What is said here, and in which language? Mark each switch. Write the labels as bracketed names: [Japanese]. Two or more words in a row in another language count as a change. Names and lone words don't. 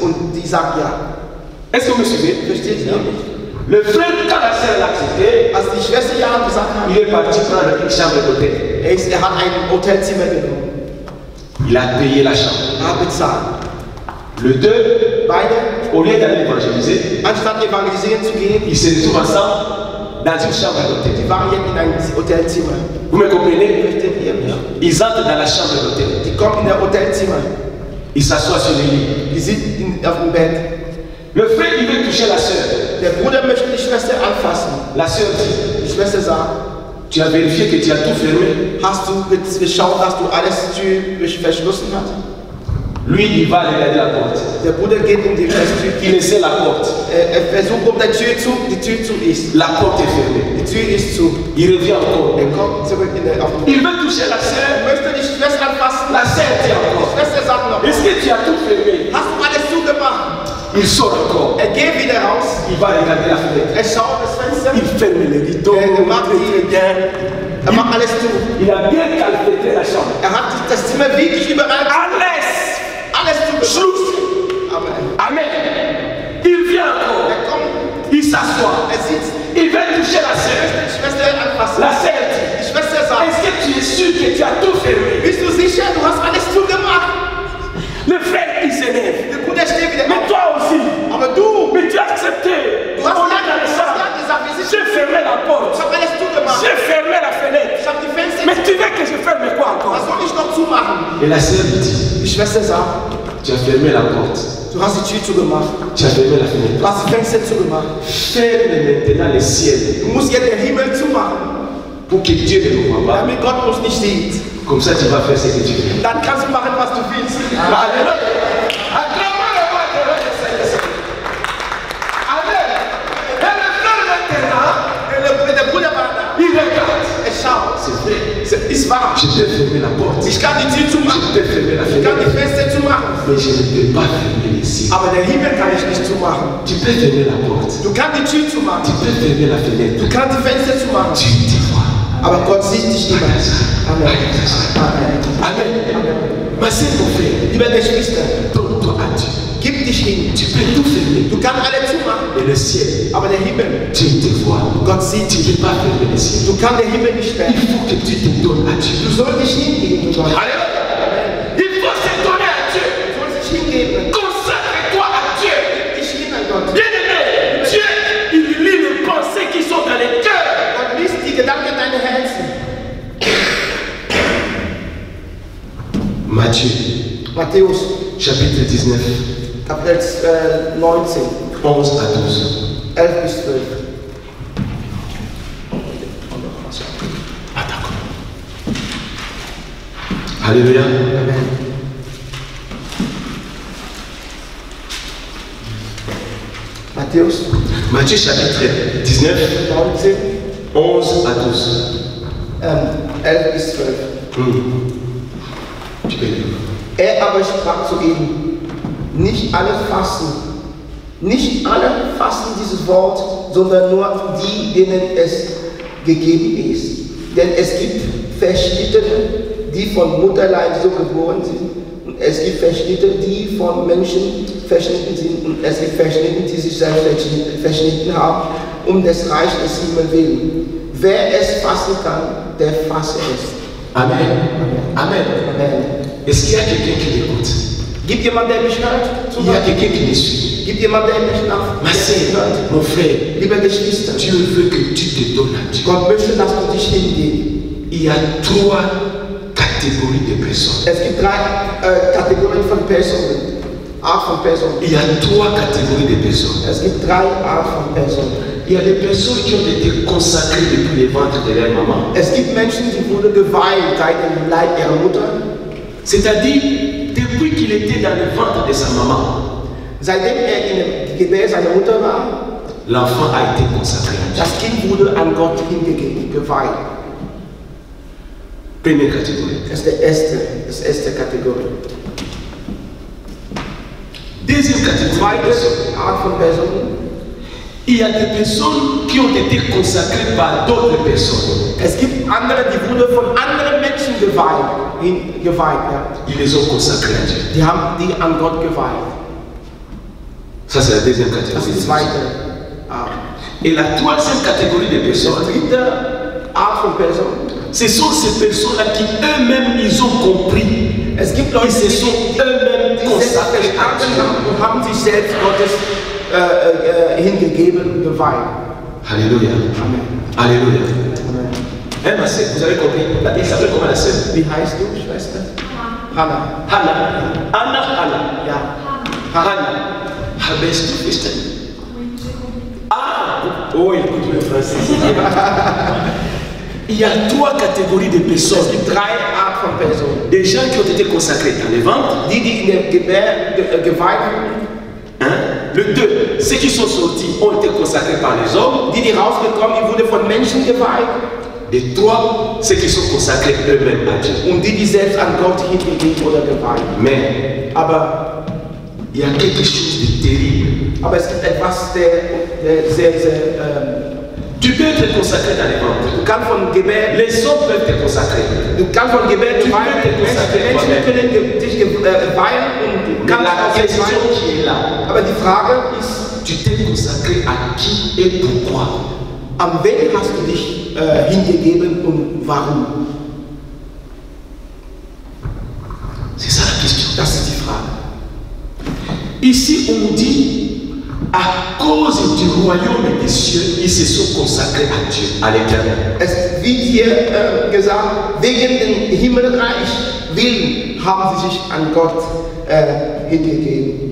[German] Und die sagt ja. [French] Est-ce que vous me suivez? [German] Versteht ihr? [French] Le frère, quand la sœur l'a accepté, [German] Als die Schwester ja gesagt hat, [French] il est parti prendre une chambre d'hôtel. [German] er hat ein Hotelzimmer genommen. [French] Il a payé la chambre. [German] Er hat bezahlt. [French] Le deux, [German] Beide, [French] au lieu d'aller évangéliser, [German] anstatt evangelisieren zu gehen, [French] ils se retrouvent ensemble dans une chambre d'hôtel. [German] die waren jetzt in einem Hotelzimmer. [French] Vous me comprenez? [German] Versteht ihr mich? [French] Ils entrent dans la chambre d'hôtel. [German] Die kommen in ein Hotelzimmer. [French] Ils s'assoient sur le lit. [German] Die sind auf dem Bett. [French] Le frère, il veut toucher la sœur. [German] Der Bruder möchte die Schwester anfassen. [French] La sœur dit, [German] Die Schwester sagt, [French] tu as vérifié que tu as tout fermé? [German] hast du geschaut, dass du alles verschlossen hast? [French] Lui, il va aller regarder la porte. [German] Der Bruder geht um die Tür. [French] Il essaie la porte. [German] Er versucht, ob die Tür zu ist. [French] La porte est fermée. [German] Die Tür ist zu. [French] Il revient encore. [German] Er kommt zurück auf den [French] Il veut toucher la sœur. [German] Er möchte die Schwester anfassen. [French] La sœur dit [German] Die [French] encore, [German] Schwester sagt noch, [French] est-ce que tu as tout fermé? [German] hast du alles zugemacht? [French] Il sort encore. [German] Er geht wieder raus. [French] Il va regarder la fenêtre. [German] Er schaut das Fenster. [French] Il ferme les rideaux. [German] Er macht alles zu. [French] Il a bien calfeutré la chambre. [German] Er hat das Zimmer wirklich überall. Alles zu. Schluss. Amen. [French] Amen. Il vient encore. [German] Er kommt. [French] Il s'assoit. [German] Er sitzt. [French] Il veut toucher la sœur. [German] Die Schwester anfassen. [French] La sœur dit, [German] Die Schwester sagt, [French] est-ce que tu es sûr que tu as tout fermé? [German] bist du sicher, du hast alles zugemacht? [French] Le frère, il s'énerve. [German] Der Bruder steht wieder [French] Mais [German] auf. [French] toi aussi. [German] Aber du, [French] Mais tu as accepté. [German] du hast [French] On [German] ja [French] est dans le chambre. [German] gesagt, wir sind [French] J'ai fermé la porte. [German] Ich habe alles zugemacht. [French] J'ai fermé la fenêtre. [German] Ich habe die Fenster. [French] Mais tu veux que je ferme quoi [German] Was [French] encore? [German] soll ich noch zumachen? [French] Et la sœur lui dit, [German] Die Schwester sagt, [French] tu as fermé la porte. [German] du hast die Tür zugemacht. [French] Tu as fermé la fenêtre. [German] Du hast die Fenster zugemacht. [French] Ferme maintenant le ciel [German] Du musst jetzt den Himmel zumachen, [French] pour que Dieu ne nous voit pas. [German] damit Gott uns nicht sieht. [French] Comme ça, tu vas faire ce que tu veux. [German] Dann kannst du machen, was du willst. [French] Alléluia. Acclamons le roi de roi de Seigneur. Amen. Et le frère maintenant, [German] Der Bruder war da. [French] il regarde. [German] Er schaut. [French] C'est vrai. [German] Ist wahr. [French] Je peux fermer la porte. [German] Ich kann die Tür [French] Je [German] zumachen. [French] peux fermer la [German] Ich kann die [French] fenêtre. [German] Fenster zumachen. [French] Mais je ne peux pas fermer les cieux. [German] Aber den Himmel kann ich nicht zumachen. [French] Tu peux fermer la porte. [German] Du kannst die Tür [French] Tu [German] zumachen. [French] peux fermer la fenêtre. [German] Du kannst die Fenster zumachen. [French] Tu te vois. [German] Aber Gott sieht dich immer. Amen. Amen. [French] Amen. Ma sœur, mon frère, [German] Liebe Geschwister, [French] donne-toi à Dieu. [German] gib dich hin. [French] Tu peux tout fermer. [German] Du kannst alle zumachen. [French] Et le ciel, [German] Aber der Himmel, [French] Dieu te voit. [German] Gott sieht [French] Tu [German] dich. [French] ne peux pas fermer le ciel. [German] Du kannst den Himmel nicht [French] Il [German] sperren. [French] faut que tu te donnes à [German] Du [French] Dieu. [German] sollst dich hingeben. Gott. [French] Alléluia. Il faut se donner à Dieu. [German] Du sollst dich hingeben. [French] Consacre-toi à Dieu. [German] Gib dich hin an Gott. [French] Bien-aimé, Dieu, il lit les pensées qui sont dans les cœurs. [German] Gott liest die Gedanken deiner Herzen. [French] Matthieu, [German] Matthäus, [French] chapitre 19, [German] Kapitel 19, [French] 11 à 12. [German] 11 bis 12. [French] Ah, d'accord. Alléluia. [German] Matthäus [French] Matthieu, chapitre 19, 19, 11 à 12. [German] 11 bis 12. [French] Tu peux lire. [German] Er aber sprach zu ihnen, nicht alle fassen dieses Wort, sondern nur die, denen es gegeben ist. Denn es gibt Verschnittene, die von Mutterleib so geboren sind. Und es gibt Verschnittene, die von Menschen verschnitten sind. Und es gibt Verschnittene, die sich selbst verschnitten haben, um des Reiches des Himmels willen. Wer es fassen kann, der fasse es. Amen. Amen. Amen. [French] Est-ce qu'il y a quelqu'un qui m'écoute? [German] Gibt jemand, der mich hört? [French] Il y a quelqu'un qui me suit. [German] Gibt jemand, der mich [French] Ma sœur, mon frère, [German] Liebe Geschwister, [French] Dieu veut que tu te donnes à Dieu. [German] Gott möchte, dass du dich hingehst. [French] Il y a 3 catégories de personnes. [German] Es gibt 3 Kategorien von Personen. Art von Personen. [French] Il y a 3 catégories de personnes. [German] Es gibt 3 Arten von Personen. [French] Il y a des personnes qui ont été consacrées depuis le ventre de leur maman. [German] Es gibt Menschen, die wurden geweiht seit dem Leib ihrer Mutter. [French] C'est-à-dire, depuis qu'ils qu'il était dans le ventre de sa maman, [German] Seitdem in dem Gebär seiner Mutter war, [French] l'enfant a été consacré à Dieu. [German] das Kind wurde an Gott hingegeben, geweiht. [French] Première catégorie. [German] Das ist die erste Kategorie. [French] Deuxième catégorie. [German] Zweite Art von Personen. [French] Il y a des personnes qui ont été consacrées par d'autres personnes. [German] Es gibt andere, die wurden von anderen Menschen geweiht. Ja. [French] Ils les ont consacrés à Dieu. [German] Die haben die an Gott geweiht. [French] Ça, c'est la deuxième [German] Das [French] catégorie. [German] ist die zweite Art. [French] Et la troisième catégorie de [German] Die [French] personnes, [German] dritte Art von Personen. [French] ce sont ces personnes-là qui eux-mêmes, ils ont compris. [German] Es gibt [French] Ils [German] Leute, [French] se sont eux-mêmes [German] die selbst [French] consacrés à [German] verstanden [French] Dieu. [German] haben und haben sich selbst Gottes hingegeben, geweiht. Alléluia. Amen. Alléluia. Amen. [French] Hein, ma sœur, vous avez compris? Il s'appelle comment la sœur? [German] Wie heißt du, Schwester? Hannah. Hannah. Hannah. Ja. Hannah. [French] Ah, ben, c'est tout festin. Ah! Oh, écoute le français. Il y a trois catégories de [German] Es [French] personnes. [German] gibt drei Arten von Personen. [French] Des gens qui ont été consacrés dans les ventres. [German] Die in der Gebär geweiht wurden. [French] Hein? Le deux, ceux qui sont sortis ont été consacrés par les hommes. [German] Die rausgekommen, die wurden von Menschen geweiht. [French] Les trois, ceux qui sont consacrés eux-mêmes à Dieu. [German] Und die selbst an Gott hingegeben oder geweiht. [French] Mais [German] Aber [French] il y a quelque chose de terrible. [German] es gibt etwas, der sehr, [French] Tu peux être consacré dans les ventres. [German] du kannst von Gebär, [French] Les hommes peuvent te consacrer. [German] du kannst von Gebär [French] Tu [German] geweiht [French] peux te consacrer [German] Menschen [French] toi-même. [German] können dich weihen und du [French] Mais [German] kannst [French] la [German] auch selbst [French] question [German] weihen. [French] qui est là, [German] Aber die Frage ist, [French] tu t'es consacré à qui et pourquoi? [German] an wen hast du dich hingegeben und warum? [French] C'est ça la question. [German] Das ist die Frage. [French] Ici, on dit, à cause du royaume des cieux, ils se sont consacrés à Dieu, à l'éternel. [German] Es wird hier gesagt, wegen dem Himmelreich willen haben sie sich an Gott hingegeben.